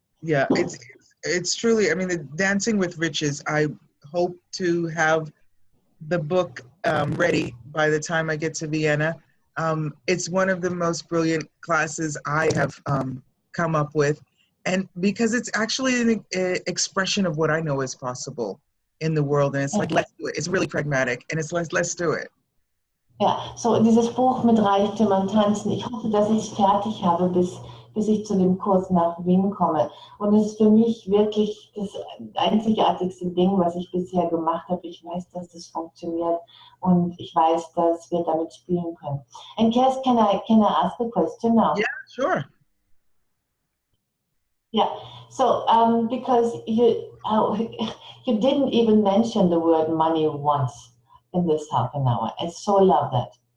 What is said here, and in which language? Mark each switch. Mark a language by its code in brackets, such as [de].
[en] Yeah, it's truly, I mean, the Dancing with Riches, I hope to have the book ready by the time I get to Vienna. It's one of the most brilliant classes I have come up with. And because it's actually an expression of what I know is possible in the world. And it's like, let's do it. It's really pragmatic. And it's let's do it. [de] Ja, so dieses Buch mit Reichtu, mern, tanzen. Ich hoffe, dass ich es fertig habe, bis ich zu dem Kurs nach Wien komme. Und es ist für mich wirklich das einzigartigste Ding, was ich bisher gemacht habe. Ich weiß, dass das funktioniert und ich weiß, dass wir damit spielen können. [en] And Kass, can I ask a question now? Yeah, sure. Yeah. So because you didn't even mention the word money once in this half an hour. I so love that.